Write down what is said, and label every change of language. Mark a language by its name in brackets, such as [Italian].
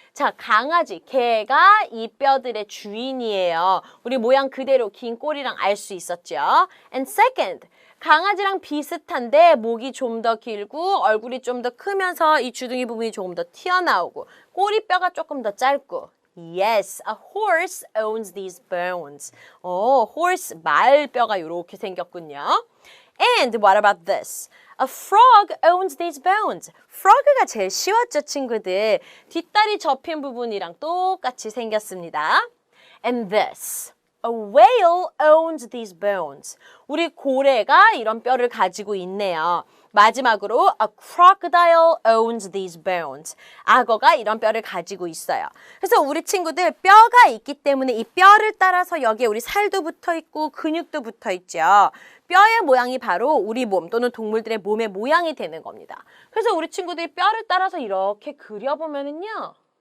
[Korean] 자, 강아지, 개가 이 뼈들의 주인이에요. 우리 모양 그대로 긴 꼬리랑 알 수 있었죠. [English] And second, [Korean] 강아지랑 비슷한데 목이 좀 더 길고 얼굴이 좀 더 크면서 이 주둥이 부분이 조금 더 튀어나오고 꼬리뼈가 조금 더 짧고. [English] Yes, a horse owns these bones. [Korean] horse, 말뼈가 이렇게 생겼군요. [English] And what about this? A frog owns these bones. [Korean] frog가 제일 쉬웠죠, 친구들. 뒷다리 접힌 부분이랑 똑같이 생겼습니다. [English] And this. A whale owns these bones. [Korean] 우리 고래가 이런 뼈를 가지고 있네요. 마지막으로 [English] a crocodile owns these bones. [Korean] 악어가 이런 뼈를 가지고 있어요. 그래서 우리 친구들 뼈가 있기 때문에 이 뼈를 따라서 여기에 우리 살도 붙어 있고 근육도 붙어 있죠. 뼈의 모양이 바로 우리 몸 또는 동물들의 몸의 모양이 되는 겁니다. 그래서 우리 친구들이 뼈를 따라서 이렇게 그려보면은요.